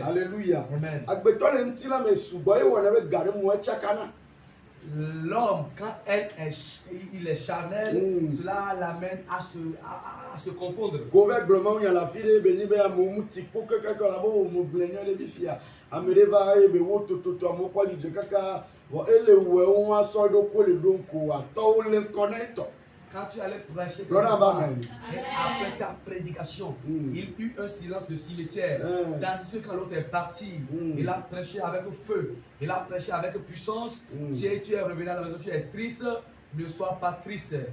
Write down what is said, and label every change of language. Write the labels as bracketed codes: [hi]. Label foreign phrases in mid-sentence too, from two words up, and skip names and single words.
[fr] Alléluia. Amen. [ee] Agbetɔ le ŋuti la me sugbɔ ye wɔ ne be ga ɖe mu etsakana. [fr] L'homme, quand il est charnel, cela l'amène à se confondre. [ee] Gove gblɔmawo nya le afi ɖe be nyi be amewo mu ti kpo kekeke la be wo mu ble nyɔ ɖe fi fia. Ame ɖe va ebe wo tototo amewo kpɔ dzidzɔ kaka vɔ ele wɔe wo asɔ ɖo ko le ɖo ko atɔwo le ŋkɔ na etɔ. [fr] Quand tu allais prêcher, [en] Lord, amen. [fr] et après ta prédication, il eut un silence de cimetière. Tandis que quand l'autre est parti, il a prêché avec feu, il a prêché avec puissance. Tu es revenu à la maison, tu es triste, ne sois pas triste. Alléluia.